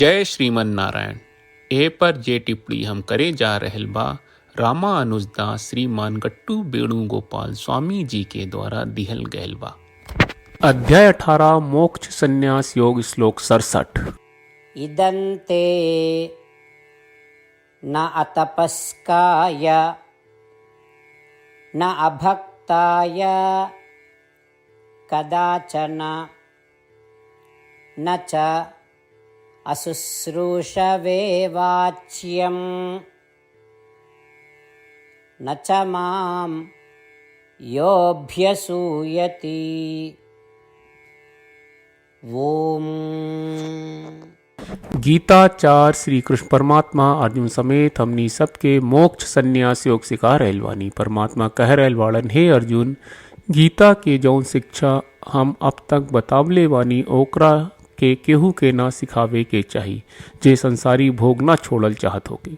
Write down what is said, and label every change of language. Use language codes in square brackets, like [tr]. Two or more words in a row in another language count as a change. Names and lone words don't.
[bho] जय श्रीमन नारायण। ए पर जे टिप्पणी हम करे जा रहल बा रामानुजदास श्रीमान गट्टू वेणुगोपाल स्वामी जी के द्वारा दिहल गयल बा। अध्याय 18 मोक्ष संन्यास योग श्लोक 67। [sa] इदन्ते न अतपस्काय न अभक्ताय कदाचन न च अशुश्रूषवे वाच्यं न च मां योऽभ्यसूयति। ओम। [bho] गीताचार्य श्री कृष्ण परमात्मा अर्जुन समेत हमनी सबके मोक्ष संन्यास योग सिखा रहल बानी। परमात्मा कह रहल बाड़न, हे अर्जुन, गीता के जौन शिक्षा हम अब तक बतावले बानी ओकरा के केहू के ना सिखावे के चाही जे संसारी भोग ना छोड़ल चाहत होके।